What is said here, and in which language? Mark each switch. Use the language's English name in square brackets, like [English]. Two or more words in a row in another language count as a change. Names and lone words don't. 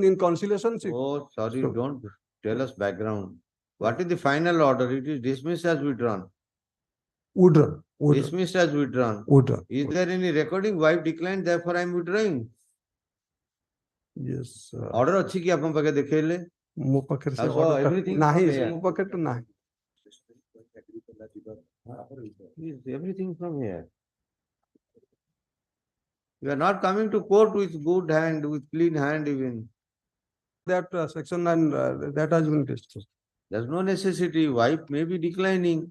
[English] In conciliation, Oh, sorry, So- don't tell us background. What is the final order? It is dismissed as withdrawn. withdrawn. Dismissed as withdrawn. Withdrawn. Is there any recording? Wife declined, therefore I am withdrawing. Yes. [Odia] Order ଅଛି କି ଆପଣ ପାଖେ ଦେଖେଇଲେ? ମୋ ପାଖରେ ସେ [English] That's all, [Odia] order ଟା [English] everything [Odia] ନାହିଁ, [English] from here. [Odia] ମୋ ପାଖରେ ତ ନାହିଁ. [English] Is everything from here. You are not coming to court with good hand, with clean hand even. That section 9 that has been discussed. There's no necessity. Wife may be declining.